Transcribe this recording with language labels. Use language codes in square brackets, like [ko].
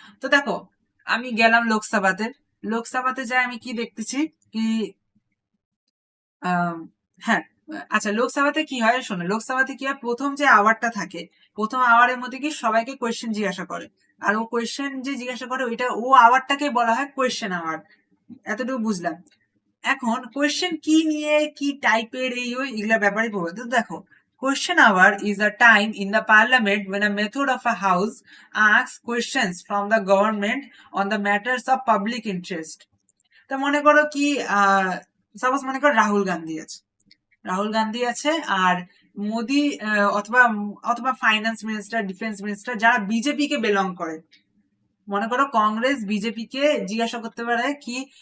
[bn] তো দেখো আমি গেলাম লোকসভাতে যাই, আমি কি দেখতেছি কি, হ্যাঁ আচ্ছা, লোকসভাতে কি হয় শোনো, লোকসভাতে কি হয়, প্রথম যে আওয়ারটা থাকে, প্রথম আওয়ারের মধ্যে কি সবাইকে কোয়েশ্চেন জিজ্ঞাসা করে, আর ও কোয়েশ্চেন যে জিজ্ঞাসা করে ওইটা ও আওয়ারটাকে বলা হয় কোয়েশ্চেন আওয়ার। এতটুকু বুঝলাম। এখন কোয়েশ্চেন কি নিয়ে, কি টাইপের, এই ওই এগুলা ব্যাপারে পড়বো। তো দেখো, [en] Question hour is a time in the parliament when a method of a house asks questions from the government on the matters of public interest। [bn] তো মনে করো কি, সাপোজ মনে করো রাহুল গান্ধী আছে আর মোদি, অথবা অথবা ফাইন্যান্স মিনিস্টার, ডিফেন্স মিনিস্টার, যারা বিজেপি কে বিলং করে, মনে করো কংগ্রেস বিজেপি কে জিজ্ঞাসা করতে পারে কি,